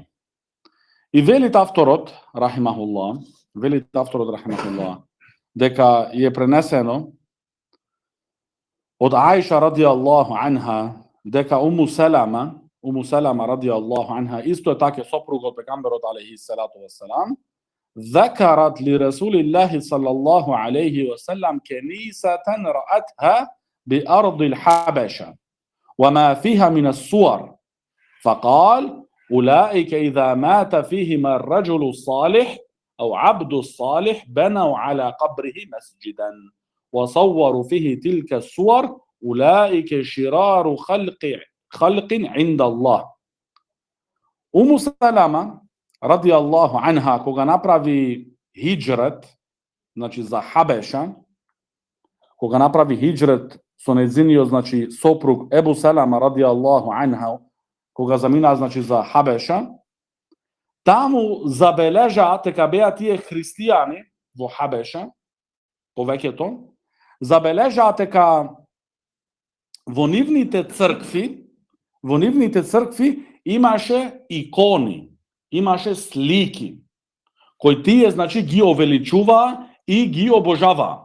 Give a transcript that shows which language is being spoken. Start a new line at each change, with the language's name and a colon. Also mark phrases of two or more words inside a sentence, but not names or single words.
Macedonian: И велит авторот рахимахуллах, дека е пренесено од Аиша
Arabic: رضي الله عنها
Macedonian: дека Уму Салама
Arabic: رضي الله عنها
Macedonian: исто е така сопруга од пекамберот
Arabic: عليه الصلاة والسلام, ذكرت لرسول الله صلى الله عليه وسلم كنيسة رأتها بأرض الحبشة وما فيها من الصور فقال أولئك إذا مات فيهم الرجل الصالح أو عبد الصالح بنوا على قبره مسجدا وصوروا فيه تلك الصور أولئك شرار خلق عند الله.
Macedonian: Уму Салама
Arabic: رضي الله عنها
Macedonian: кога направи хиџрет, значи за Хабеша, кога направи хиџрет со нејзиниот значи сопруг Ебу Салама
Arabic: رضي الله عنها,
Macedonian: кога замина значи за Хабеша, таму забележаат дека беа тие христијани во Хабеша, повеќето, забележаат дека во нивните цркви имаше икони, имаше слики, кои тие значи ги овеличуваа и ги обожаваа.